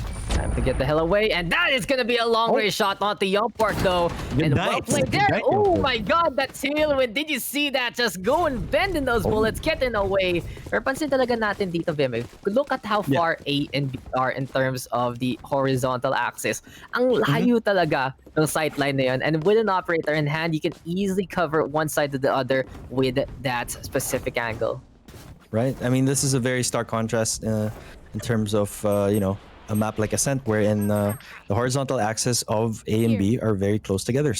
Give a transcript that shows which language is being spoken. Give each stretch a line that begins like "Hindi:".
English: Time to get the hell away, and that is going to be a long-range shot onto Youngpork though. Good and night. well played there. Good night, Oh Youngpork. my god, that tailwind. Did you see that? Just go and bend in those bullets, getting away.
Filipino: Pero pansin talaga natin dito,
English: Vimy. Look at how far A and B are in terms of the horizontal axis.
Filipino: Ang layo talaga ng sight line na yun.
English: And with an operator in hand, you can easily cover one side to the other with that specific angle. Right? I mean, this is a very stark contrast in terms of, you know, a map like Ascent, wherein the horizontal axis of A and B are very close together.